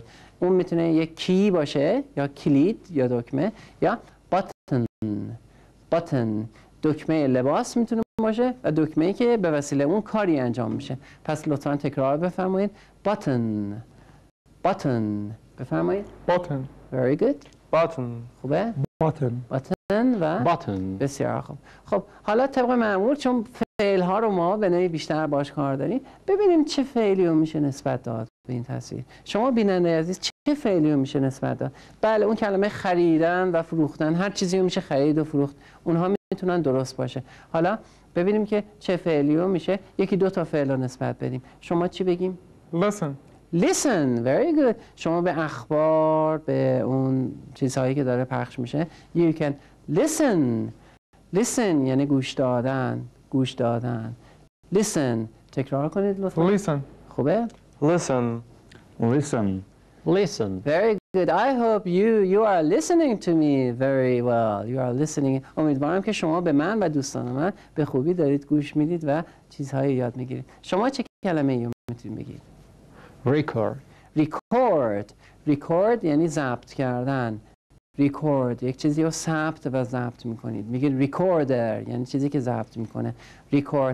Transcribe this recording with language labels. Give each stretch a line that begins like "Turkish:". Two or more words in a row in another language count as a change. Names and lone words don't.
Persian: اون میتونه یک کی باشه یا کلید یا دکمه یا باتن. دکمه لباس میتونه باشه و دکمه‌ای که به وسیله اون کاری انجام میشه. پس لطفاً تکرار بفرمایید. باتن بفرمایید. Button.
English: Very good.
Persian: Button. خوبه؟ Button. باتن و Button. بسیار خوب. خب حالا طبق معمول چون فعل ها رو ما به نوعی بیشتر باش کار داریم، ببینیم چه فعلی رو میشه نسبت داد به این تصویر. شما بیننده عزیز چه فعلی رو میشه نسبت داد؟ بله اون کلمه خریدن و فروختن، هر چیزی رو میشه خرید و فروخت، اونها میتونن درست باشه. حالا ببینیم که چه فعلی رو میشه یکی دو تا فعل رو نسبت بدیم. شما چی بگیم؟ Listen.
English: Listen, very good.
Persian: شما به اخبار، به اون چیزهایی که داره پخش میشه
English: you can listen
Persian: یعنی گوش دادن. Listen تکرار کنید لطفا. Listen. خوبه؟ Listen. Listen.
English: Very good. I hope you are listening to me very well. You are listening.
Persian: امیدوارم که شما به من و دوستان من به خوبی دارید گوش میدید و چیزهایی یاد میگیرید. شما چه کلمه‌ای رو میتونید بگید؟ record یعنی ضبط کردن. record یک چیزی رو ثبت و ضبط میکنید، میگید recorder یعنی چیزی که ضبط میکنه. record.